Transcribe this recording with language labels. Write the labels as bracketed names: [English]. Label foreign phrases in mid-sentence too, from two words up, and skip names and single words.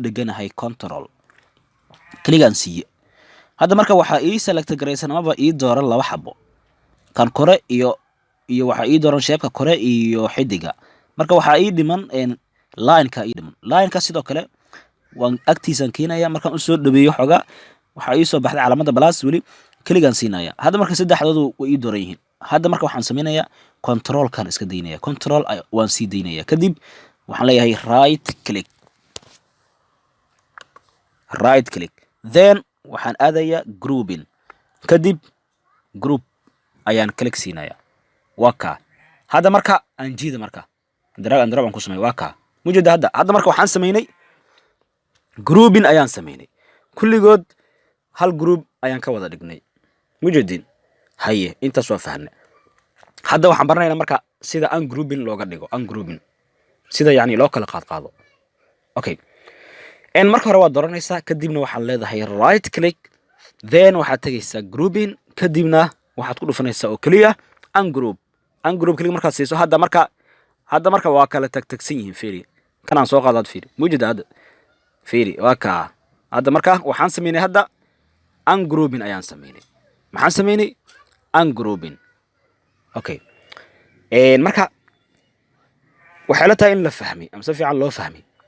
[Somali] dheganahay control click aan siiye hadda marka waxaa ii select garaysan ama ii dooran laba xabo kan kore iyo waxaa ii dooran shapeka kore iyo xidiga marka waxaa ii dhiman lineka ii dhiman lineka sidoo kale waan agtiisaan keenaya markaan usoo dhaweeyo xogaa waxaa ii soo baxday calaamada balaas weli keligaan siinaya hadda marka saddexdoodu way ii dooran yihiin hadda marka waxaan samaynayaa controlkan iska daynaya control waan sii daynaya kadib waxaan leeyahay [English] right click [Somali] then waxaan aadaya grouping kadib group ayaan click siinaya waa kaa hadda marka aan jiida marka [English] drag and drop [Somali] aan ku sameeyo waa kaa mujeda hadda marka waxaan samaynay grouping ayaan samaynay kulligood hal group ayaan ka wada dhignay mujedin haye intaas waa fahnay hadda waxaan baranaynaa marka sida ungrouping looga dhigo ungrouping sida yani loo kala qaado okay en marka hore waad dooranaysaa kadibna waxaad leedahay [English] right click [Somali] then waxaad tagaysaa grouping kadibna waxaad ku dhufanaysaa oo keliya ungroup kaliya markaad siiso hadda marka waa kala tagtagsan yihiin fiiri kanaan soo qaadaad fiiri mujeda hadda fiiri waa kaa hadda marka waxaan samaynay hadda ungrouping ayaan samaynay maxaan samaynay ungrouping okay marka waxay la tahay in la fahmay ama si fiican loo fahmay